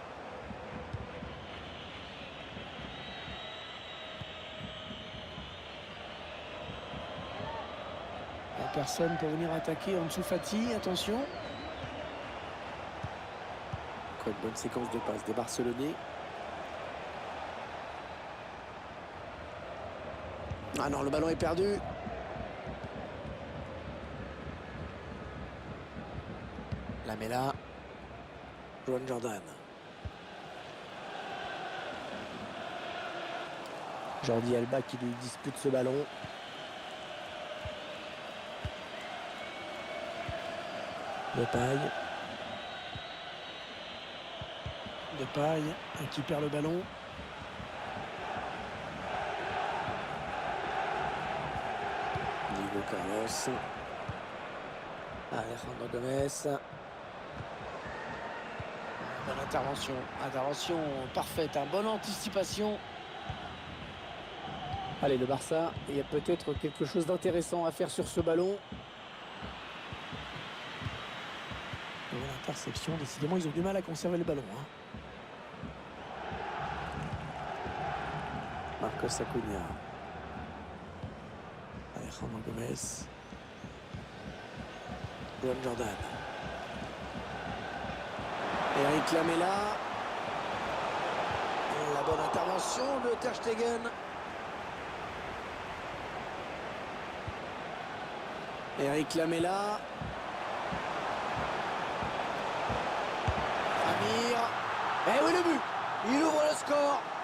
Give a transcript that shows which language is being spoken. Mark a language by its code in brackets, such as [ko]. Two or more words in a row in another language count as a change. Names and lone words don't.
[fr] Il n'y a personne pour venir attaquer Ansu Fati. Attention. Encore une bonne séquence de passes des Barcelonais. Ah non, le ballon est perdu. Lamela. Joan Jordan. Jordi Alba qui lui dispute ce ballon. Depay qui perd le ballon. Diego Carlos. Alejandro Gomez. Bonne intervention. Intervention parfaite. Bonne anticipation. Allez, le Barça, il y a peut-être quelque chose d'intéressant à faire sur ce ballon. L'interception, décidément, ils ont du mal à conserver le ballon. Marcos Acuna. Alejandro Gomez. Joan Jordan. Eric Lamela. La bonne intervention de Ter Stegen. Eric Lamela. Eh oui, le but. Il ouvre le score.